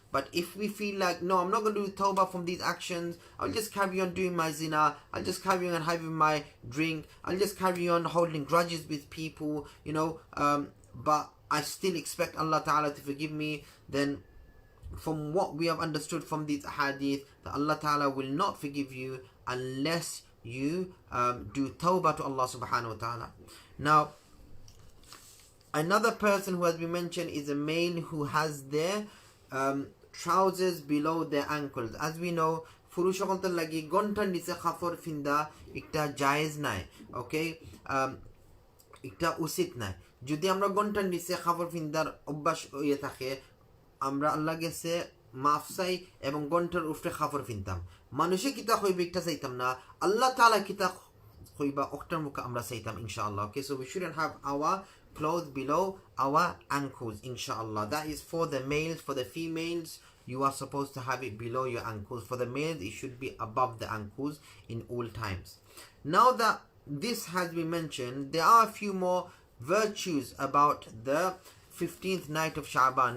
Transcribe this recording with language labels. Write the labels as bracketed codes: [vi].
[en] But if we feel like, no, I'm not going to do tawbah from these actions, I'll just carry on doing my zina, I'll just carry on having my drink, I'll just carry on holding grudges with people, but I still expect Allah Ta'ala to forgive me, then from what we have understood from these hadith, that Allah Ta'ala will not forgive you unless you do tawbah to Allah Subhanahu Wa Ta'ala. Now, another person who has been mentioned is a male who has their trousers below their ankles. [bn] As we know, ফুরুষসকলদের লাগি গন্টার নিচে কাপড় ফিন্দা একটা জায়েজ নাই. ওকে, এটা উচিত নাই. যদি আমরা গন্টার নিচে কাপড় ফিন্দার অভ্যাস হয়ে থাকে, আমরা আল্লাহ গেছে মাফ চাই এবং গন্টার উপরে কাপড় ফিনতাম. মানুষে কিতা কইবে একটা চাইতাম না, আল্লাহ তাআলা কিতা কইবা ওটার মুখে আমরা চাইতাম, ইনশাআল্লাহ. [en] Okay, so we shouldn't have our clothes below our ankles, inshallah. That is for the males. For the females, you are supposed to have it below your ankles. For the males, it should be above the ankles in all times. Now that this has been mentioned, there are a few more virtues about the 15th night of Shaban.